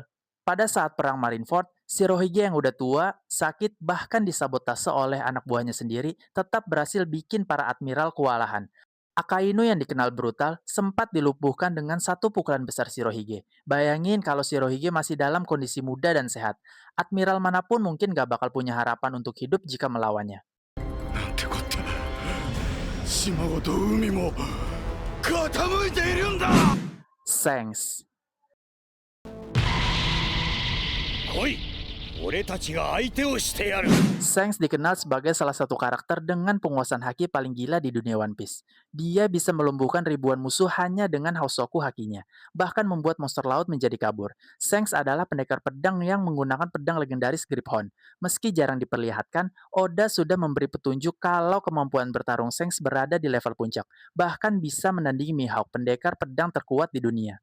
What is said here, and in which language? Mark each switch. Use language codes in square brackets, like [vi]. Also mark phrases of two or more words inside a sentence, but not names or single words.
[id] Pada saat perang Marineford, Shirohige yang udah tua, sakit, bahkan disabotase oleh anak buahnya sendiri, tetap berhasil bikin para admiral kewalahan. Akainu yang dikenal brutal sempat dilumpuhkan dengan satu pukulan besar Shirohige. Bayangin kalau Shirohige masih dalam kondisi muda dan sehat. Admiral manapun mungkin gak bakal punya harapan untuk hidup jika melawannya. [ja] なんてこった島ごと海も傾いているんだ Shanks. 来い俺たちが相手をしてやる [id] Shanks dikenal sebagai salah satu karakter dengan penguasaan haki paling gila di dunia One Piece. Dia bisa melumpuhkan ribuan musuh hanya dengan Hausoku hakinya, bahkan membuat monster laut menjadi kabur. Shanks adalah pendekar pedang yang menggunakan pedang legendaris Griphon. Meski jarang diperlihatkan, Oda sudah memberi petunjuk kalau kemampuan bertarung Shanks berada di level puncak, bahkan bisa menandingi Mihawk, pendekar pedang terkuat di dunia.